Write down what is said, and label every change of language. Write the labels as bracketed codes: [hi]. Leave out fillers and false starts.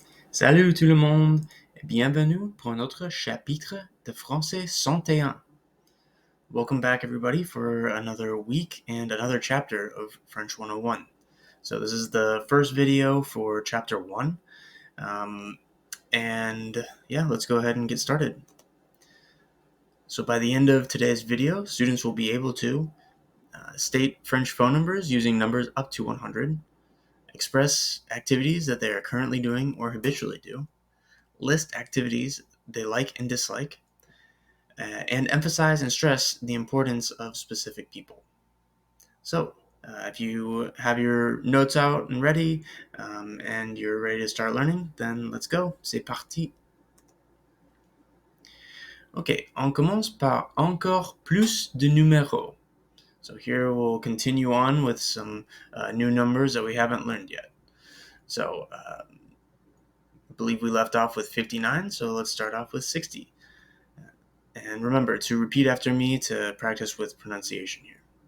[fr] Salut tout le monde et bienvenue pour un autre chapitre de français 101. [en] Welcome back everybody for another week and another chapter of French 101. So this is the first video for chapter 1. Let's go ahead and get started. So by the end of today's video, students will be able to state French phone numbers using numbers up to 100, express activities that they are currently doing or habitually do, list activities they like and dislike, and emphasize and stress the importance of specific people. So, if you have your notes out and ready, and you're ready to start learning, then let's go. [fr] C'est parti. Ok, on commence par encore plus de numéros. [en] So here we'll continue on with some new numbers that we haven't learned yet. So, I believe we left off with 59, so let's start off with 60. And remember to repeat after me to practice with pronunciation here.